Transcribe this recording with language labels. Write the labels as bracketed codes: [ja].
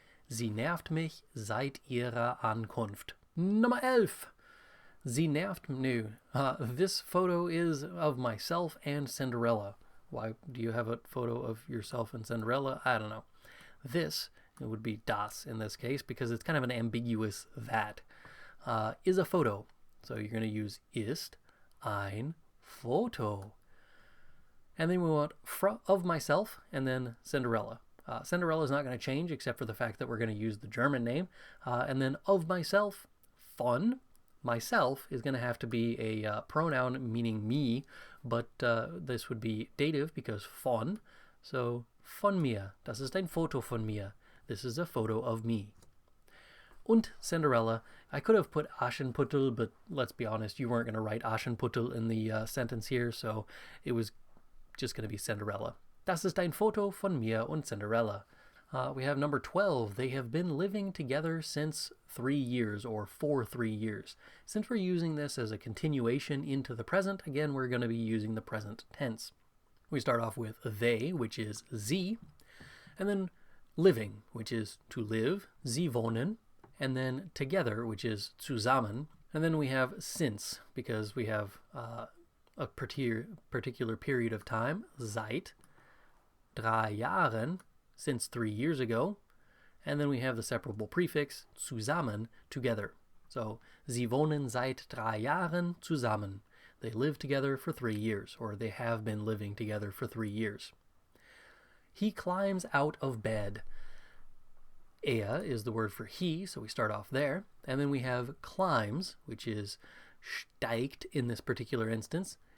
[de] Sie nervt mich seit ihrer Ankunft. Nummer 11. Sie nervt [en] me. This photo is of myself and Cinderella. Why do you have a photo of yourself and Cinderella? I don't know. This, it would be das in this case, because it's kind of an ambiguous that, is a photo. So you're going to use [de] ist ein Foto. [en] And then we want of myself and then Cinderella. Cinderella is not going to change except for the fact that we're going to use the German name. And then of myself, von. Myself is going to have to be a pronoun meaning me, but this would be dative because von. [de] So von mir. Das ist ein Foto von mir. [en] This is a photo of me. [de] Und Cinderella. [en] I could have put Aschenputtel, but let's be honest, you weren't going to write Aschenputtel in the sentence here, so it was just going to be Cinderella. [de] Das ist ein Foto von mir und Cinderella. [en] We have number 12. They have been living together since 3 years, or for 3 years. Since we're using this as a continuation into the present, again, we're going to be using the present tense. We start off with they, which is sie, and then living, which is to live, [de] sie wohnen, [en] and then together, which is zusammen, and then we have since, because we have a particular period of time, [de] seit 3 Jahren, [en] since 3 years ago, and then we have the separable prefix zusammen, together. [de] So, sie wohnen seit 3 Jahren zusammen. [en] They live together for 3 years, or they have been living together for 3 years. He climbs out of bed. Er is the word for he, so we start off there. And then we have climbs, which is steigt in this particular instance.